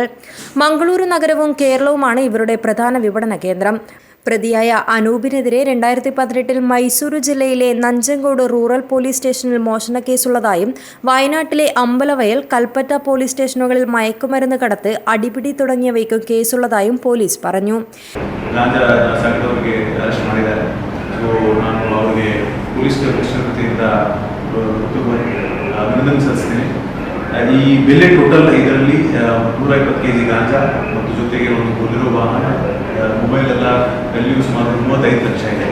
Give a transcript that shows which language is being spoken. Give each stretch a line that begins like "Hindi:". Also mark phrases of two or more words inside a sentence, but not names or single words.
Malayalam: മംഗളൂരു നഗരവും കേരളവുമാണ് ഇവരുടെ പ്രധാന വിപണന കേന്ദ്രം. പ്രതിയായ അനൂപിനെതിരെ 2018 മൈസൂരു ജില്ലയിലെ നഞ്ചങ്കോട് റൂറൽ പോലീസ് സ്റ്റേഷനിൽ മോഷണ കേസുള്ളതായും വയനാട്ടിലെ അമ്പലവയൽ, കൽപ്പറ്റ പോലീസ് സ്റ്റേഷനുകളിൽ മയക്കുമരുന്ന് കടത്ത്, അടിപിടി തുടങ്ങിയവയ്ക്കും കേസുള്ളതായും പോലീസ് പറഞ്ഞു.
Kannada: ಈ ಬೆಲೆ ಟೋಟಲ್ ಇದರಲ್ಲಿ 150 kg ಗಾಂಜಾ ಮತ್ತು ಜೊತೆಗೆ ಒಂದು ಬೊಲೆರೋ ವಾಹನ, ಮೊಬೈಲ್ ಎಲ್ಲ ವ್ಯಾಲ್ಯೂ ಸುಮಾರು 35 ಲಕ್ಷ ಇದೆ.